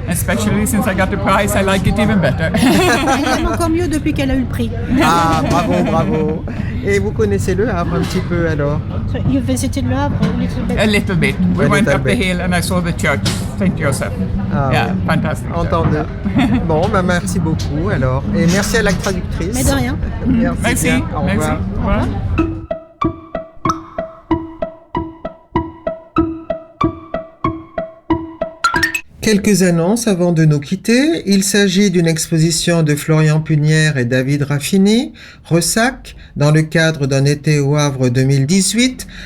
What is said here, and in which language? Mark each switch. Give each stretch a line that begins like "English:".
English: Especially since I got the prize, I like it even better.
French: Elle aime encore mieux depuis qu'elle a eu le prix. Ah, bravo. Et vous connaissez Le Havre un petit peu alors?
English: So you visited Le Havre a little bit? A little bit. We went up the hill and I saw the church, St. Joseph. Ah, yeah,
French: oui.
English: fantastic.
French: Entendu. Bon, merci beaucoup alors. Et merci à la traductrice. Mais de rien. Merci. Bien. Au revoir. Voilà. Quelques annonces avant de nous quitter. Il s'agit d'une exposition de Florian Punière et David Raffini, Ressac, dans le cadre d'un été au Havre 2018.